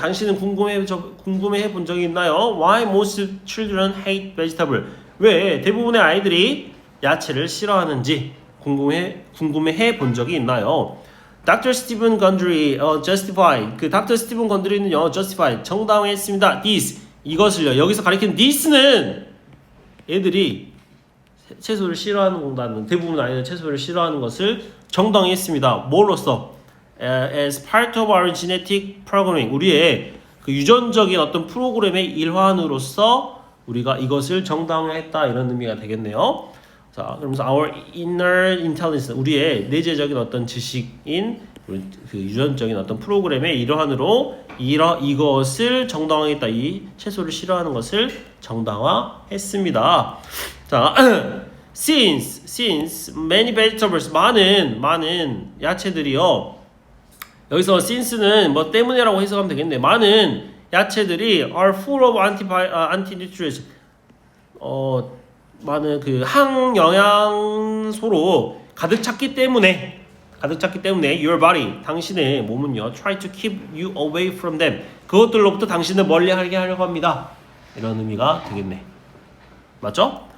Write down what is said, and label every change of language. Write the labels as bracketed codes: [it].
[ko] 당신은 궁금해 본 적이 있나요? [en] Why most children hate vegetable? [ko] 왜 대부분의 아이들이 야채를 싫어하는지 궁금해 본 적이 있나요? [en] Dr. Stephen Gundry, justify. [ko] 그 Dr. Stephen Gundry는요, [en] justify. [ko] 정당화했습니다. [en] This. [ko] 이것을요. 여기서 가리키는 this는 애들이 채소를 싫어하는 대부분 아이들 채소를 싫어하는 것을 정당화했습니다. 뭘로써? [en] As part of our genetic programming. [ko] 우리의 그 유전적인 어떤 프로그램의 일환으로서 우리가 이것을 정당화했다 이런 의미가 되겠네요. 자, 그러면서 [en] our inner intelligence, [ko] 우리의 내재적인 어떤 지식인 그 유전적인 어떤 프로그램의 일환으로 이것을 정당화했다. 이 채소를 싫어하는 것을 정당화했습니다. 자, [en] since many vegetables [ko] 많은 야채들이요. 여기서 since는 뭐 때문에라고 해석하면 되겠네. 많은 야채들이 [en] are full of anti-nutrients. [ko] 많은 그 항영양소로 가득 찼기 때문에 [en] your body [ko] 당신의 몸은요 [en] try to keep you away from them [ko] 그것들로부터 당신을 멀리하게 하려고 합니다. 이런 의미가 되겠네. 맞죠?